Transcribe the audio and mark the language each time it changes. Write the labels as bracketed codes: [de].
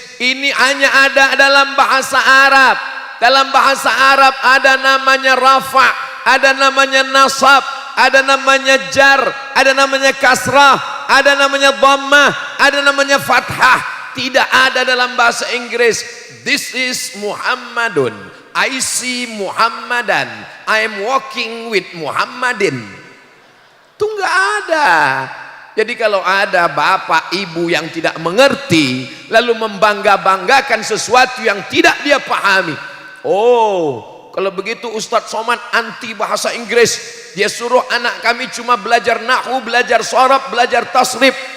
[id] Ini hanya ada dalam bahasa Arab. Dalam bahasa Arab ada namanya rafa', ada namanya nasab, ada namanya jar, ada namanya kasrah, ada namanya dhammah, ada namanya fathah. Tidak ada dalam bahasa Inggris. [en] This is Muhammadun, I see Muhammadan, I am walking with Muhammadin. [id] Itu enggak ada. Jadi kalau ada bapak ibu yang tidak mengerti lalu membangga-banggakan sesuatu yang tidak dia pahami, oh, kalau begitu Ustadz Somad anti bahasa Inggris. Dia suruh anak kami cuma belajar nahwu, belajar sharaf, belajar tasrif.